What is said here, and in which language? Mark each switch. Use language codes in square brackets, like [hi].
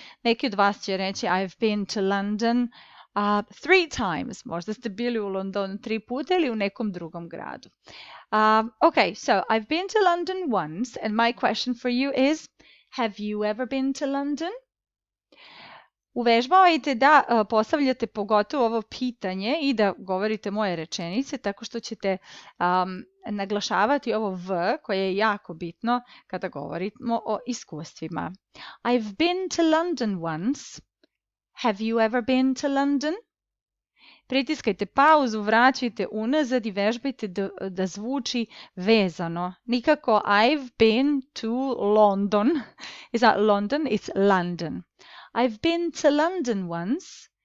[sr] Neki od vas će reći [en] I've been to London 3 times. [sr] Možda ste bili u Londonu 3 puta ili u nekom drugom gradu. [en] Okay, so I've been to London once and my question for you is, have you ever been to London? [sr] Uvežbavajte da postavljate pogotovo ovo pitanje i da govorite moje rečenice tako što ćete naglašavati ovo V koje je jako bitno kada govorimo o iskustvima. [en] I've been to London once. Have you ever been to London? [sr] Pritiskajte pauzu, vraćajte unazad i vežbajte da zvuči vezano. Nikako [en] I've been to London. Is that London? It's London. I've been to London once.